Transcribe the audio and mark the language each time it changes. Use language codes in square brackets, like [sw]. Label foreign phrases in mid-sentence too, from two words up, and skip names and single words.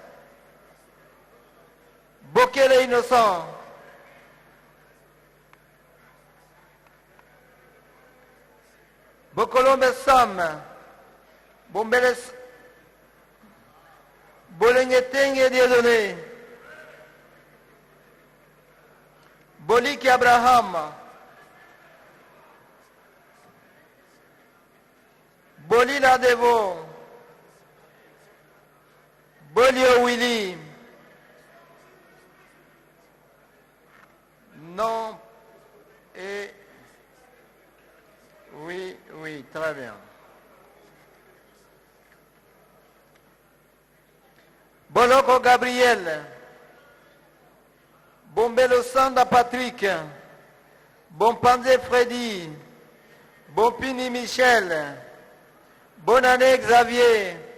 [fr] Bokele Innocent, Bokolombe Sam, Bombeles, Bolengetenge Dieudonné, Boliki Abraham, Bolila Devo, Bolio Willy, non et oui, oui, très bien. Boloko Gabriel, Bombelo Sanda Patrick, Bompanze Freddy, Bompini Michel, Bonne année Xavier,